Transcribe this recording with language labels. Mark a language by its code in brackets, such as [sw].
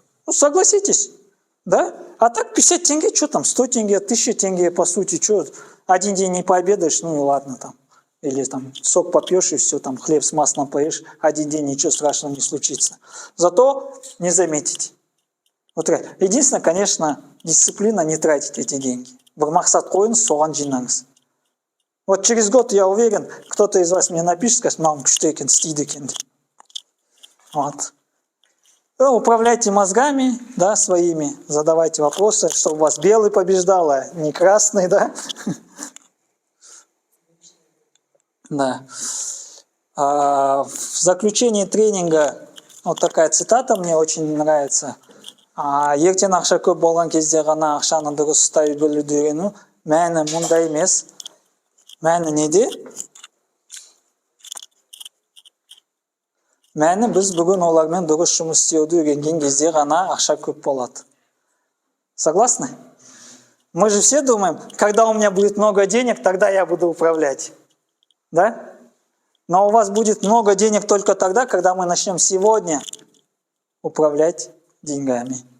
[ru] Ну, согласитесь, да? А так 50 тенге, что там, 100 тенге, 1000 тенге, по сути, что, один день не пообедаешь, ну и ладно там. Или там сок попьешь и все, там хлеб с маслом поешь, один день ничего страшного не случится. Зато не заметите. Вот, единственное, конечно, дисциплина не тратить эти деньги. [kk] Мақсат қойыңыз, соған жинаңыз. [ru] Вот через год, я уверен, кто-то из вас мне напишет, скажет, мам, что екен, [kk] істейді екен. [ru] Вот. Ну, управляйте мозгами, да, своими, задавайте вопросы, чтобы вас белый побеждал, а не красный, да. Да. В заключении тренинга вот такая цитата мне очень нравится. [kk] Ертең ақша көп болған кезде ғана ақшаны дұрыс ұстай білуді үйрену, мәні мұнда емес. Мәні неде? Мәні біз бүгін олармен дұрыс жұмыс істеуді үйренген кезде ғана ақша көп болады. [ru] Согласны? Мы же все думаем, когда у меня будет много денег, тогда я буду управлять. Да? Но у вас будет много денег только тогда, когда мы начнем сегодня управлять деньгами.